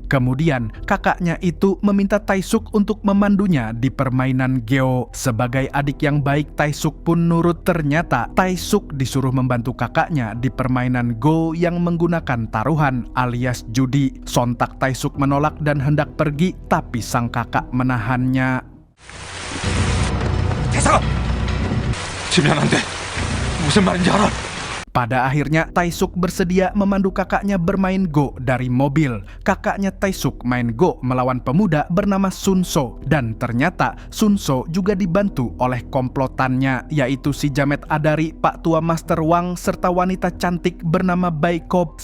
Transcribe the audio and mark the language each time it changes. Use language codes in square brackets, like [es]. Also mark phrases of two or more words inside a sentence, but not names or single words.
[id] Kemudian kakaknya itu meminta Taesuk untuk memandunya di permainan Geo. Sebagai adik yang baik, Taesuk pun nurut. Ternyata Taesuk disuruh membantu kakaknya di permainan Go yang menggunakan taruhan alias judi. Sontak Taesuk menolak dan hendak pergi, tapi sang kakak menahannya. [ko] 대사가! 지면 안 돼. 무슨 말인지 알아? [id] Pada akhirnya Taesuk bersedia memandu kakaknya bermain Go dari mobil. Kakaknya Taesuk main Go melawan pemuda bernama Sunso, dan ternyata Sunso juga dibantu oleh komplotannya, yaitu si Jamet Adari, Pak Tua Master Wang, serta wanita cantik bernama Baikop.